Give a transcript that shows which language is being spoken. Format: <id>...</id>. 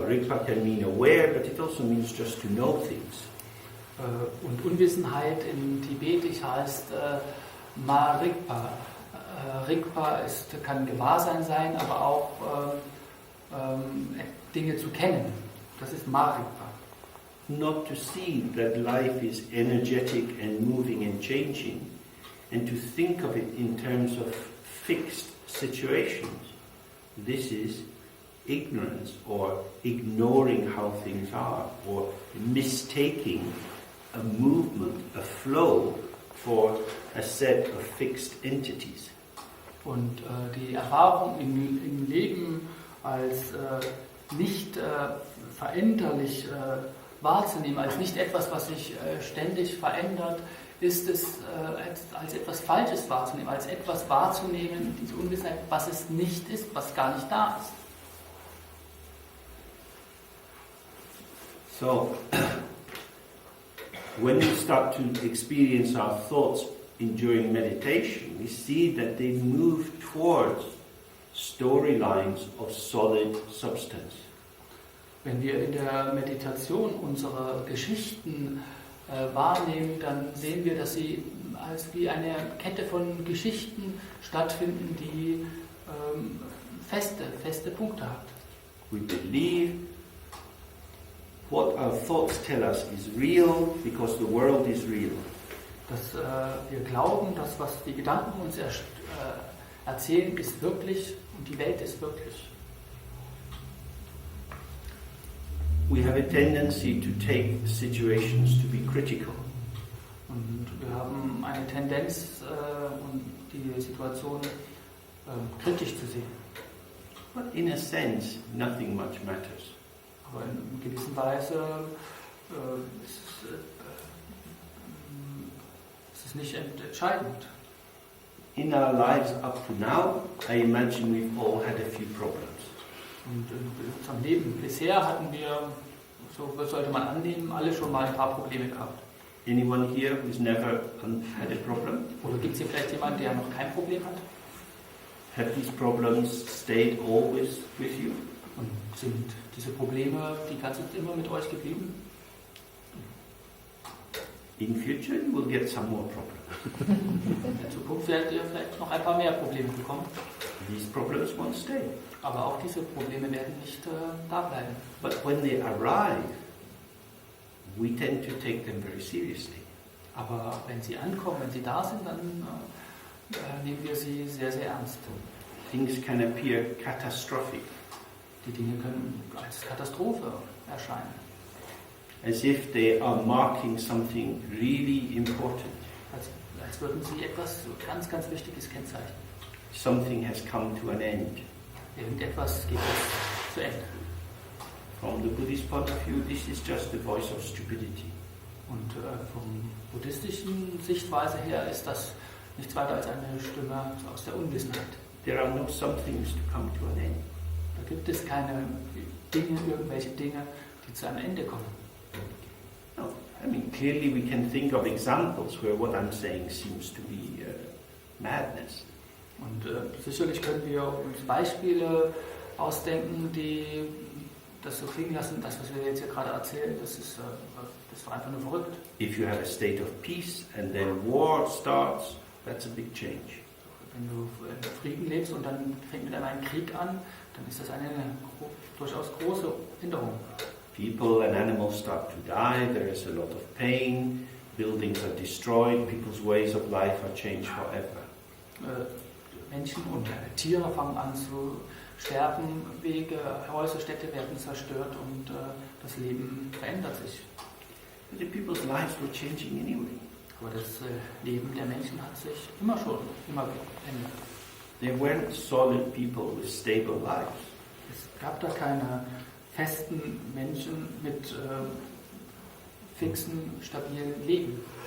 <en>Rigpa can mean aware, but it also means just to know things.</en> <de>Und Unwissenheit in Tibetisch heißt Ma-Rigpa. Rigpa kann Gewahrsein sein, aber auch Dinge zu kennen. Das ist Ma-Rigpa.</de> <en>Not to see that life is energetic and moving and changing, and to think of it in terms of fixed situations. This is ignorance, or ignoring how things are, or mistaking a movement, a flow, for a set of fixed entities.</en> <de>Und die Erfahrung im Leben als nicht veränderlich wahrzunehmen, als nicht etwas, was sich ständig verändert, ist es als etwas Falsches wahrzunehmen, als etwas wahrzunehmen, diese Ungewissheit, was es nicht ist, was gar nicht da ist.</de> <en>So, when we start to experience our thoughts during meditation, we see that they move towards storylines of solid substance.</en> <de>Wenn wir in der Meditation unsere Geschichten wahrnehmen, dann sehen wir, dass sie als wie eine Kette von Geschichten stattfinden, die feste Punkte hat.</de> <en>We believe what our thoughts tell us is real because the world is real.</en> <de>Dass wir glauben, dass was die Gedanken uns erzählen, ist wirklich und die Welt ist wirklich.</de> <en>We have a tendency to take situations to be critical.</en> <de>Und wir haben eine Tendenz, die Situation kritisch zu sehen.</de> <en>But in a sense, nothing much matters.</en> <de>Aber in gewisser Weise ist es nicht entscheidend.</de> <en>In our lives up to now, I imagine we've all had a few problems.</en> <de>Und in unserem Leben bisher hatten wir, so sollte man annehmen, alle schon mal ein paar Probleme gehabt.</de> <en>Anyone here who's never had a problem?</en> <de>Oder gibt es hier vielleicht jemanden, der noch kein Problem hat?</de> <en>Have these problems stayed always with you?</en> <de>Und sind diese Probleme die ganze Zeit immer mit euch geblieben?</de> <en>In future, you will get some more problems.</en> <de>In der Zukunft werdet ihr vielleicht noch ein paar mehr Probleme bekommen.</de> <en>These problems won't stay.</en> <de>Aber auch diese Probleme werden nicht da bleiben.</de> <en>But when they arrive, we tend to take them very seriously.</en> <de>Aber wenn sie ankommen, wenn sie da sind, dann nehmen wir sie sehr, sehr ernst.</de> <en>Things can appear catastrophic.</en> <de>Die Dinge können als Katastrophe erscheinen.</de> <en>As if they are marking something really important.</en> <de>Als würden sie etwas ganz, ganz Wichtiges kennzeichnen.</de> <en>Something has come to an end.</en> <de>Irgendetwas geht jetzt zu Ende.</de> <en>From the Buddhist point of view, this is just the voice of stupidity.</en> <de>Und vom buddhistischen Sichtweise her ist das nichts weiter als eine Stimme aus der Unwissenheit.</de> <en>There are no some things to come to an end.</en> <de>Da gibt es keine Dinge, irgendwelche Dinge, die zu einem Ende kommen.</de> <en>No, I mean clearly we can think of examples where what I'm saying seems to be madness.</en> <de>Und sicherlich können wir uns Beispiele ausdenken, die das so klingen lassen, das, was wir jetzt hier gerade erzählen, das war einfach nur verrückt.</de> <en>If you have a state of peace and then war starts, that's a big change.</en> <de>Wenn du in Frieden lebst und dann fängt mit einmal ein Krieg an, dann ist das eine durchaus große Änderung.</de> <en>People and animals start to die, there is a lot of pain, buildings are destroyed, people's ways of life are changed forever.</en> <de>Menschen und Tiere fangen an zu sterben, Wege, Häuser, Städte werden zerstört und das Leben verändert sich.</de> <en>But the people's lives were changing anyway.</en> <de>Aber das Leben der Menschen hat sich immer geändert.</de> <en>They weren't solid people with stable lives.</en> <de>Es gab da keine festen Menschen mit fixen, stabilen Leben.</de>